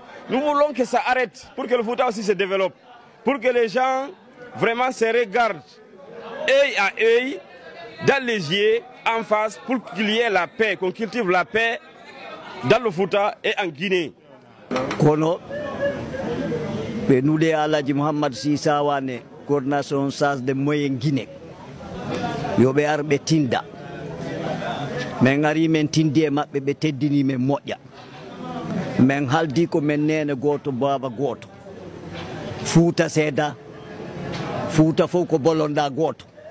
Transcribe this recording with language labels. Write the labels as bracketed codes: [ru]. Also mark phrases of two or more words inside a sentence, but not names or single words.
[fr] Nous voulons que ça arrête pour que le Fouta aussi se développe, pour que les gens vraiment se regardent œil à œil, dans les yeux, en face, pour qu'il y ait la paix, qu'on cultive la paix dans le Fouta et en Guinée. Kono, nous les Aladji Mohamed Sissa Wane, coordination SAS de Moyen Guinée. [ff] Yobe arbe tinda men ngari men tindi e mabbe be teddini men moƴƴa men haldi ko men nene goto baba goto Fouta seeda Fouta fof ko bolonda goto